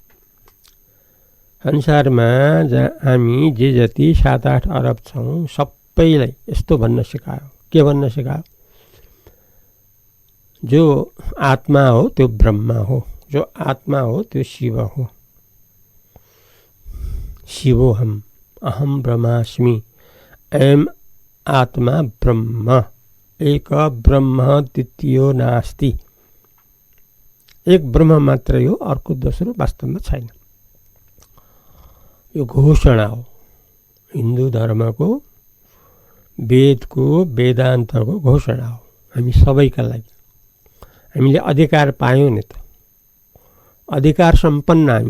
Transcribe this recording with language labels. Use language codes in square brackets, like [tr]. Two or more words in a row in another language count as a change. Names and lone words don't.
[ne] संसारमा हामी जे जति 7-8 अरब छौँ सबैलाई यस्तो भन्न सिकायो। के भन्न सिकायो? जो आत्मा हो त्यो ब्रह्म हो, जो आत्मा हो त्यो शिव हो। [sa] शिवोहम अहम ब्रह्मास्मि, एम आत्मा ब्रह्म, एक ब्रह्म द्वितीयो नास्ति। [ne] एक ब्रह्म मात्रै हो, अर्को दोस्रो वास्तवमा छैन। यो घोषणा हो हिन्दू धर्मको, वेदको, वेदान्तको घोषणा हो हामी सबैका लागि। हामीले अधिकार पायौँ नि त, अधिकार सम्पन्न हामी।